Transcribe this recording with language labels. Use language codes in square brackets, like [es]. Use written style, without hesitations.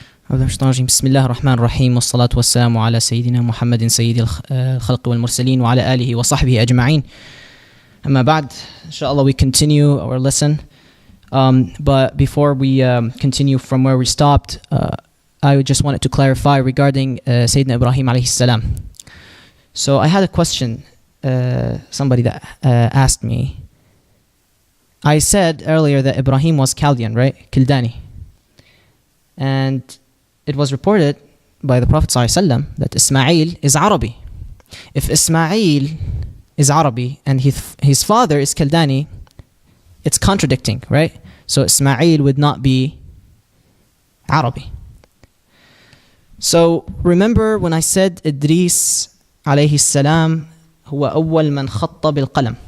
[ar] بسم الله الرحمن الرحيم والصلاة والسلام على سيدنا محمد سيد الخلق والمرسلين وعلى آله وصحبه أجمعين. أما بعد, [en] inshallah we continue our lesson. But before we continue from where we stopped, I just wanted to clarify regarding Sayyidina Ibrahim عليه السلام. So I had a question, somebody that asked me. I said earlier that Ibrahim was Chaldean, right? Kildani. And it was reported by the Prophet ﷺ that Ismail is Arabi. If Ismail is Arabi and his father is Kildani, it's contradicting, right? So Ismail would not be Arabi. So remember when I said Idris عليه السلام [ar] هو أول من خط بالقلم.